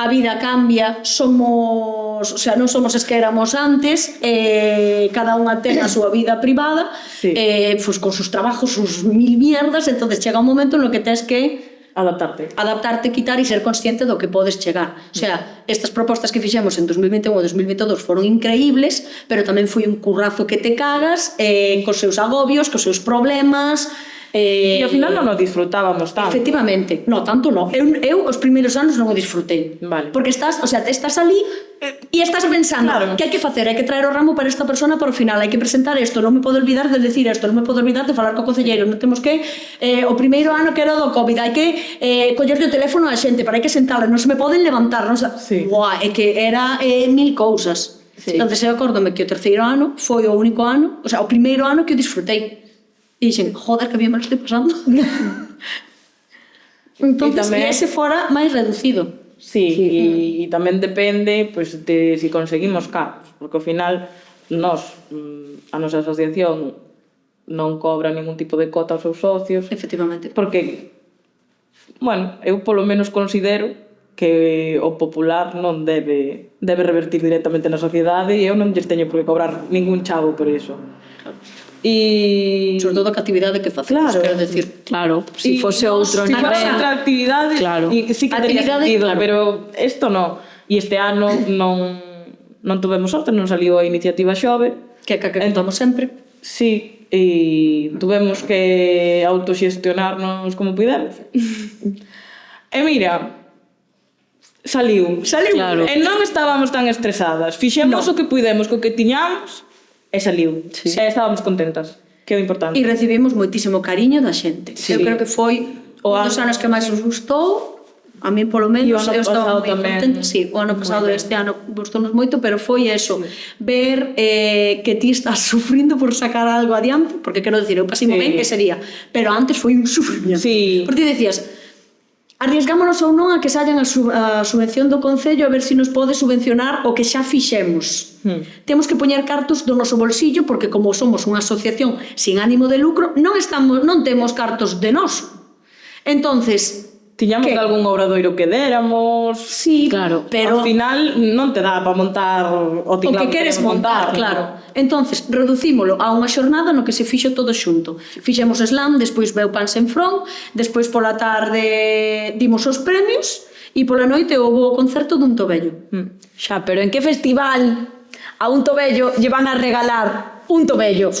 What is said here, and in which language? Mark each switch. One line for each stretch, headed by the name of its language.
Galician: A vida cambia, somos, o sea, non somos as que éramos antes, cada unha ten a súa vida privada,
Spanish: pues, con sus trabajos, sus mil mierdas,
Galician: entonces chega un momento no que tens que adaptarte, quitar e ser consciente do que podes chegar. O sea, estas propostas que fixemos en 2021 e 2022 foron increíbles, pero tamén foi un currazo que te cagas, cos seus agobios, cos seus problemas. E ao final non nos disfrutábamos tanto.
Spanish: Efectivamente, no, tanto no.
Galician: Eu os primeiros anos non o disfrutei. Vale. Porque estás ali e estás pensando que hai que facer, hai que traer o ramo para esta persona para o final, hai que presentar isto, non me podo olvidar de decir isto, non me podo olvidar de falar co concelleiro, non temos que o primeiro ano que era do COVID, hai que collerlle o teléfono á xente, para hai que sentarla, non se me poden levantar, non se... Buah, é que era mil cousas. Entonces eu acórdome que o terceiro ano foi o único ano, o sea, o primeiro ano que o disfrutei. E dixen,
Spanish: joder, que bien me lo estoy pasando.
Galician: Entonces, e ese fora máis reducido. Sí, e tamén depende pues, de si conseguimos cartos, porque ao final a nosa asociación non cobra ningún tipo de cota aos seus socios. Efectivamente. Porque, bueno, eu polo menos considero que o popular non debe revertir directamente na sociedade e eu non lles teño por que cobrar ningún chavo por iso. E... sobre todo a actividade que facemos, quero decir. Claro, se fose outro nivel. Se fose outra actividade, sí que tería sentido, pero isto non. E este ano non tuvemos sorte, non saliu a iniciativa Xove. Que contamos sempre. Sí, e tuvemos que autoxestionarnos como pudemos. E mira, saliu. Claro. E non estábamos tan estresadas. Fixemos o que pudemos co que tiñamos e saliu. E estábamos contentas, que é o importante. E recibimos moitísimo cariño da xente. Eu creo que foi un dos anos que máis nos gustou, a mí polo menos, eu estaba moi contenta. Sí, o ano pasado e este ano gustounos moito, pero foi eso, ver que ti estás sufrindo por sacar algo adiante, porque quero decir, eu pasei moi ben ese día, pero antes foi un sufrimiento. Porque ti decías, arriesgámonos ou non a que sallan a subvención do Concello a ver se nos pode subvencionar o que xa fixemos. Temos que poñer cartos do noso bolsillo porque como somos unha asociación sin ánimo de lucro non temos cartos de noso. Entonces, tiñamos algún obradoiro que déramos. Sí, claro, pero ao final non te dá para montar o tinglado que queres montar, claro. Entonces, reducímolo a unha xornada no que se fixo todo xunto. Fixemos slam, despois veu Pan Sen Front, despois pola tarde dimos os premios e pola noite houve o concerto dun tobello. Xa, pero en que festival a un tobello lle van a regalar un tobello?